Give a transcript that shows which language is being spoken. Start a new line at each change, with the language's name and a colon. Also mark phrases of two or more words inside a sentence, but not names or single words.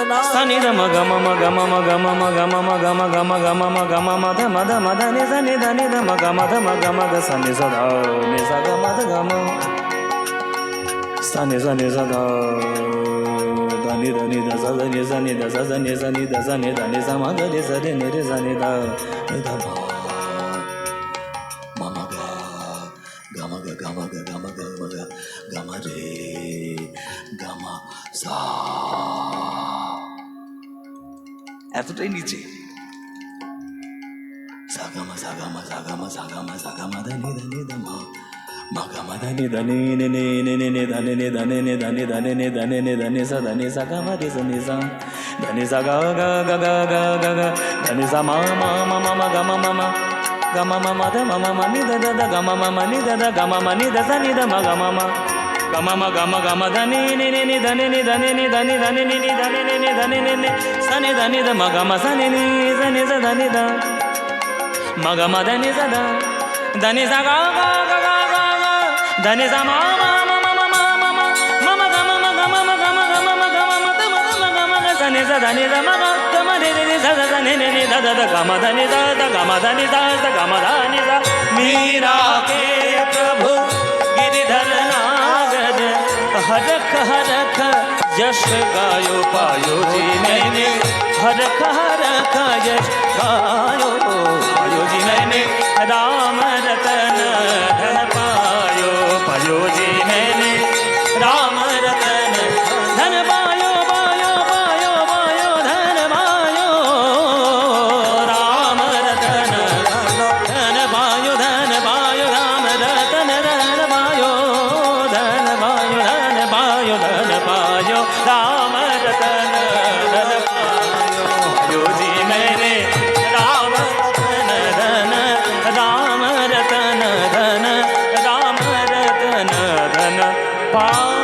Bangla: sani da ma ga ma ma ga ma ma ga ma ma ga ma ma ga ma ga ma ga ma ma ga ma ma da ni da ni da ni da ma ga ma da sani sa da ni sa ga ma da ga ma sani sa ni sa da da ni da sa da ni sa ni da sa ni sa ni da sa ni da ni sa ma da ni sa ni re sa ni da ni da ma ma ga ma ga ga ma ga ga ma ga ma ga ga ma re ga ma sa এতটাই নিচে সাগামা সাগামা সাগামা সাগামা সাগামা ধানি ধানি ধামা মাগামা ধানি ধানি নে নে নে নে নে ধানি নে ধানি নে ধানি ধানি নে ধানি নে ধানি সা ধানি সাগামা রে সা নি সা ধানি সা গা গা গা গা গা গা গা ধানি সা মা মা মা মা মা গা মা মা মা গা মা মা মা দা মা মা মা নি দা দা দা গা মা মা মা নি দা দা গা মা মা নি দা সা নি দা মা গা মা মা gama ma gama gama dhani ni ni ni dhani ni dhani ni dhani dhani ni ni dhani ni ni dhani ni ni sani dhani da ma gama sani ni sani sa dhani da ma gama dhani sa da dhani sa ga ga ga ga ga ga dhani sa ma ma ma ma ma ma ma ma ma ma gama ma gama ma gama gama ma gama ma da ma gama ga sani sa dhani da ma gama re re sa sa ni ni ni da da da gama dhani da da gama dhani da da gama dhani sa
Hindi: मीरा के प्रभु गिरिधर हरख हरख यश गायो पायो जी मैंने हरख हरख यश गायो पायो जी मैंने राम रतन धन पायो पायो जी मैंने राम रतन धन पायो पायो पायो पायो धन पायो राम रतन धन पायो राम रतन धन पायो धन पायो धन पायो राम रतन धन पायो जी मैंने राम रतन धन राम रतन धन राम रतन धन पायो